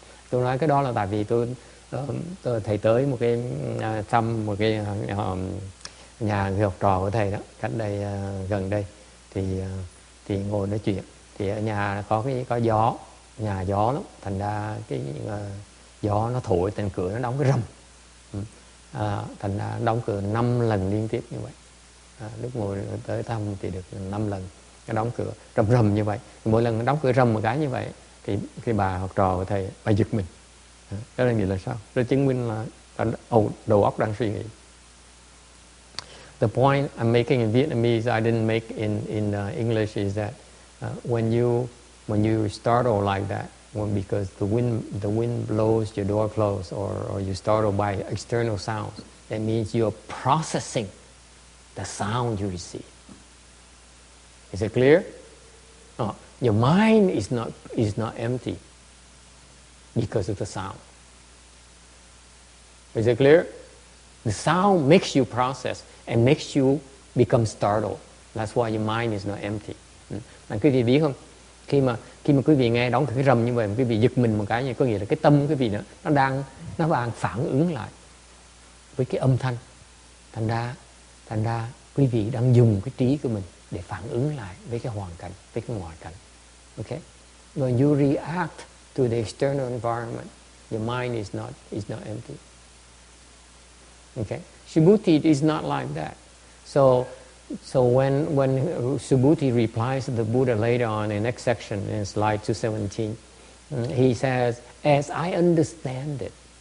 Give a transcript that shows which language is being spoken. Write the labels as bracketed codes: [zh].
[vi] Tôi nói cái đó là tại vì tôi thầy tới một cái thăm một cái nhà người học trò của thầy đó, cách đây gần đây, thì ngồi nói chuyện, thì ở nhà có gió, nhà gió lắm, thành ra cái gió nó thổi, thành cửa nó đóng cái rầm, thành ra đóng cửa 5 lần liên tiếp như vậy. Lúc ngồi tới thăm thì được 5 lần cái đóng cửa rầm như vậy. Mỗi lần đóng cửa rầm một cái như vậy thì cái bà học trò của thầy, bà giật mình. Đó là nghĩa là sao? Đó chứng minh là đầu óc đang suy nghĩ. [en] The point I'm making in Vietnamese, I didn't make in English, is that when you startle like that, because the wind blows, your door closed, or you startle by external sounds, that means you're processing the sound you receive. Is it clear? Oh, your mind is not empty because of the sound. Is it clear? The sound makes you process and makes you become startled. That's why your mind is not empty. [vi] Mà quý vị biết không? Khi mà quý vị nghe đóng cái rầm như vậy, quý vị giật mình một cái, như có nghĩa là cái tâm quý vị nó đang phản ứng lại với cái âm thanh. Thành ra quý vị đang dùng cái trí của mình để phản ứng lại với cái hoàn cảnh, với cái ngoại cảnh. [en] Okay? When you react to the external environment, your mind is not empty. Okay? Subhuti is not like that. So when Subhuti replies to the Buddha later on in next section in slide 217, he says, "As I understand it."